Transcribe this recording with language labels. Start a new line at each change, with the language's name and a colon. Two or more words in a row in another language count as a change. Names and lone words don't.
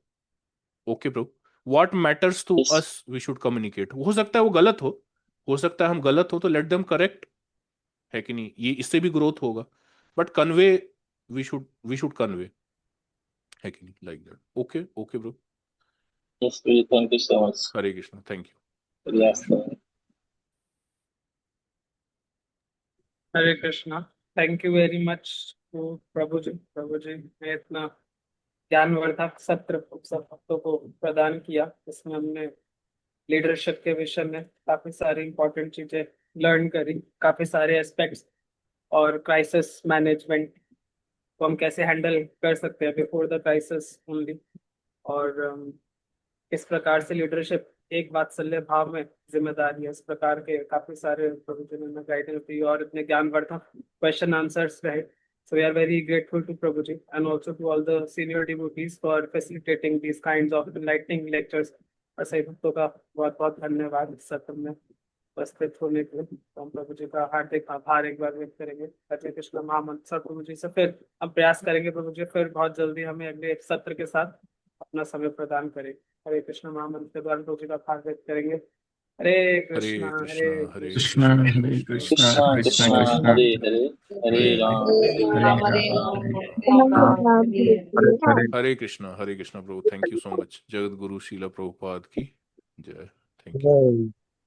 English: okay bro, what matters to इस as we should communicate.
Hindi: हो सकता है वो गलत हो सकता है हम गलत हो तो
English: let them correct,
Hindi: है कि नहीं, ये इससे भी ग्रोथ होगा,
English: but convey, we should convey,
Hindi: है कि नहीं,
English: like that. okay okay bro, yes thank you so much.
Hindi: हरे कृष्णा,
English: thank you. यस
Hindi: हरे कृष्णा।
English: thank you very much to
Hindi: प्रभु जी ने इतना ज्ञानवर्धक सत्र सब भक्तों को प्रदान किया, जिसमें हमने लीडरशिप के विषय में काफी सारी इंपॉर्टेंट चीजें लर्न करी, काफी सारे एस्पेक्ट्स, और
English: crisis management
Hindi: को हम कैसे हैंडल कर सकते हैं
English: before the crisis only,
Hindi: और किस प्रकार से लीडरशिप एक वात्सल्य भाव में जिम्मेदारी है, इस प्रकार के काफी सारे प्रवचनों में गाइडेंस दी और इतने ज्ञानवर्धक
English: question answers
Hindi: रहे।
English: So we are very grateful to Prabhuji and also to all the senior devotees for facilitating these kinds of enlightening lectures।
Hindi: और सभी भक्तों का बहुत बहुत धन्यवाद इस सत्र में उपस्थित होने के लिए। तो हम प्रभु जी का हार्दिक आभार एक बार व्यक्त करेंगे। हरे कृष्ण महामंत्र सर प्रभु जी से फिर हम प्रयास करेंगे प्रभु जी, फिर बहुत जल्दी हमें अगले सत्र के साथ अपना समय प्रदान करें। हरे कृष्ण महामंत्र के द्वारा प्रभु जी का आभार व्यक्त करेंगे।
Sanskrit: हरे हरे कृष्णा कृष्णा, हरे हरे कृष्णा कृष्णा, हरे कृष्णा कृष्णा कृष्णा कृष्णा कृष्णा हरे हरे हरे हरे राम राम, हरे हरे राम हरे
Hindi: हरे कृष्णा, हरे कृष्णा प्रभु।
English: thank you so much.
Hindi: जगत गुरु शीला प्रभुपाद की जय।
English: thank you. Right.